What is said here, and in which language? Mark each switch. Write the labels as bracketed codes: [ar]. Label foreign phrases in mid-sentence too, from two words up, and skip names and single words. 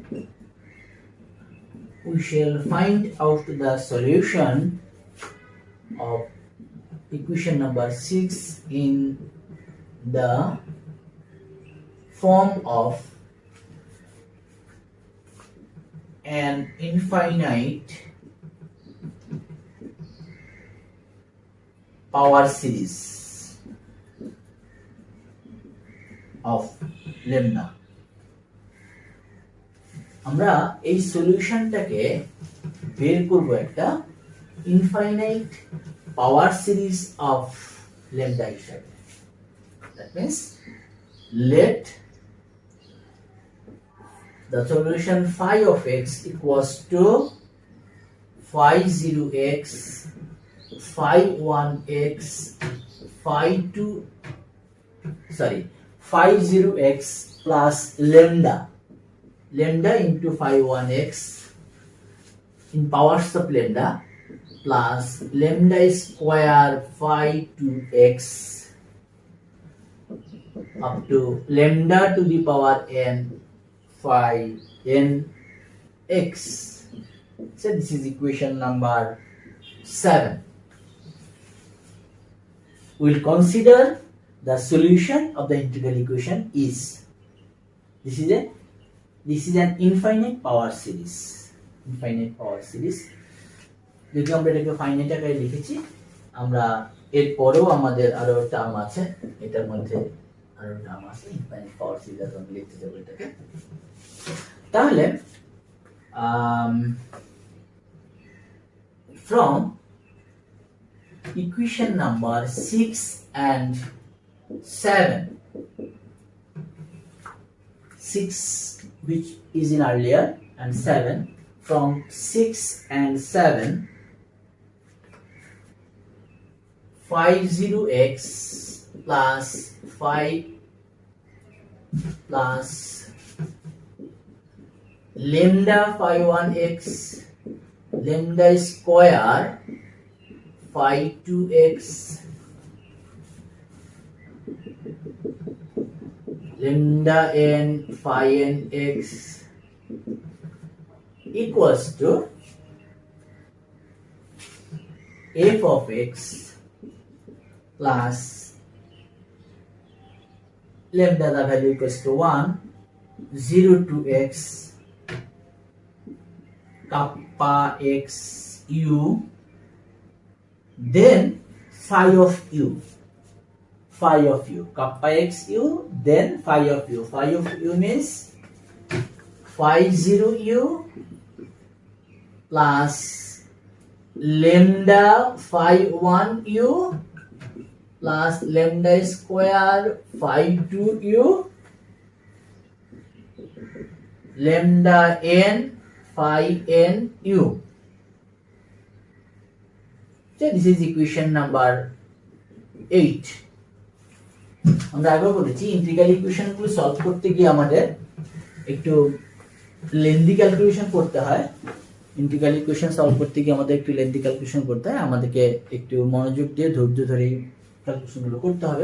[en] We shall find out the solution of equation number 6 in the form of an infinite power series of lambda. [bn] আমরা এই সলিউশনটাকে বের করব একটা [en] infinite power series of lambda [bn] হিসাবে. [en] That means let the solution phi of x equals to phi 0x, phi 1x, phi 0x plus lambda into phi 1x in powers of lambda plus lambda square phi 2x up to lambda to the power n phi n x. So this is equation number 7. We'll consider the solution of the integral equation is this is an infinite power series. [bn] যদি আমরা এটাকে ফাইনাইট আকারে লিখেছি, আমরা এর পরেও আমাদের আরো টার্ম আছে, এটার মধ্যে আরো টার্ম আছে, [en] infinite power series [bn] আমরা লিখতে যাব এটাকে। [en] তাহলে from equation number 6 and 7, 6 which is in earlier and 7, from 6 and 7, phi 0x plus phi lambda phi 1x lambda square phi 2x lambda n phi n x equals to f of x plus lambda the value equals to 1 0 to x kappa x u then phi of u kappa x u then phi of u means phi 0 u plus lambda phi 1 u plus lambda square phi 2 u lambda n phi n u. So this is equation number 8. [bn] আমরা আগে বলেছি [en] integral equation [bn] গুলো সলভ করতে গিয়ে আমাদের একটু [en] lengthy calculation [bn] করতে হয়। [en] integral equation solve [bn] করতে গিয়ে আমাদের একটু [en] lengthy calculation [bn] করতে হয়, আমাদেরকে একটু মনোযোগ দিয়ে ধৈর্য ধরে ক্যালকুলেশনগুলো করতে হবে।